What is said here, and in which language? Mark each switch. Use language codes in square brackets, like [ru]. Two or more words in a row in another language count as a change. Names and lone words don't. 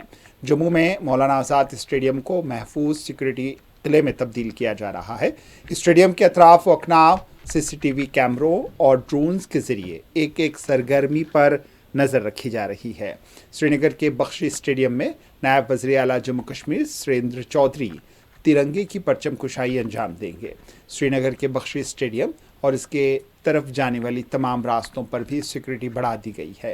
[ur] جموں میں مولانا آزاد اسٹیڈیم کو محفوظ سیکورٹی قلعے میں تبدیل کیا جا رہا ہے۔ اسٹیڈیم کے اطراف و اکناف CCTV کیمروں اور ڈرونز کے ذریعے ایک ایک سرگرمی پر نظر رکھی جا رہی ہے۔ سری نگر کے بخشی اسٹیڈیم میں نائب وزیر اعلیٰ جموں کشمیر سریندر چودھری ترنگے کی پرچم کشائی انجام دیں گے۔ سری نگر کے بخشی اسٹیڈیم اور اس کے طرف جانے والی تمام راستوں پر بھی سیکورٹی بڑھا دی گئی ہے۔